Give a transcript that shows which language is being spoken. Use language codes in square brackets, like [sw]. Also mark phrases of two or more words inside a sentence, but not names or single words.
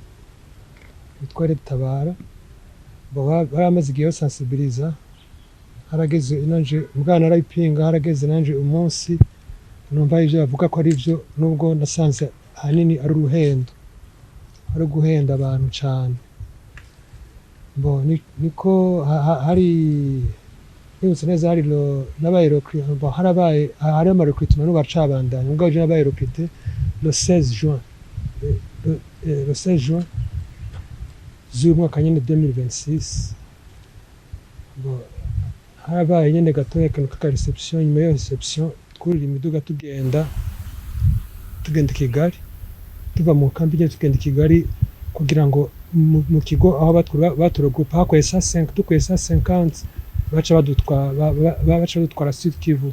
[rn] Baramaze igihe sensibiliza, harageze nanje mwana arayipinga, harageze nanje umunsi numva ivyo bavuga ko ari byo, nubwo nasanze hanini ari uruhendo, ari guhenda abantu cyane. Bon niko hari yose neza hari nabaye harabaye hari amarecruitment n'ubacabandanya ubwo je nabaye [fr] recruté le 16 juin [rn] z'umwaka nyine 2026. Bon harabaye nyine gatoya akantu ka reception. Nyuma yo reception twurira imiduga tugenda Kigali, tuva mu kambi nyine tugenda Kigali kugira ngo mu kigo aho baturogupa hakoye 150 baca badutwara Sud-Kivu.